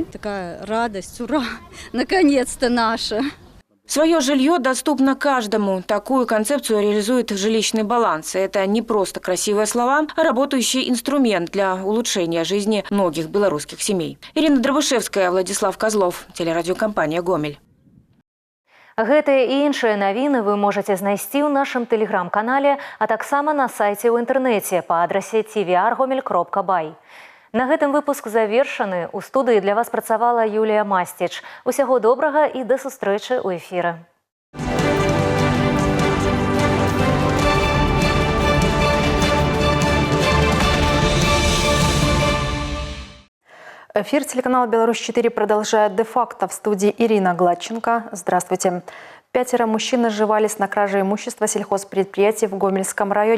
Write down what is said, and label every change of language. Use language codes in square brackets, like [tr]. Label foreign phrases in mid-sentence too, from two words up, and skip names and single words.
[ru] Такая радость, ура, наконец-то наша. Свое жилье доступно каждому. Такую концепцию реализует жилищный баланс. Это не просто красивые слова, а работающий инструмент для улучшения жизни многих белорусских семей. Ирина Дробышевская, Владислав Козлов, телерадиокомпания «Гомель». [be] Гэтыя і іншыя навіны вы можете знайсці ў нашым тэлеграм-канале, а таксама на сайце ў інтэрнэце па адрасе tvr.gomel.by. На гэтым выпуск завершаны. У студыі для вас працавала Юлія Масціч. Усяго добрага і да сустрэчы ў эфіры. [ru] Эфир телеканала «Беларусь-4» продолжает де-факто. В студии Ирина Гладченко. Здравствуйте. 5 мужчин наживались на краже имущества сельхозпредприятий в Гомельском районе.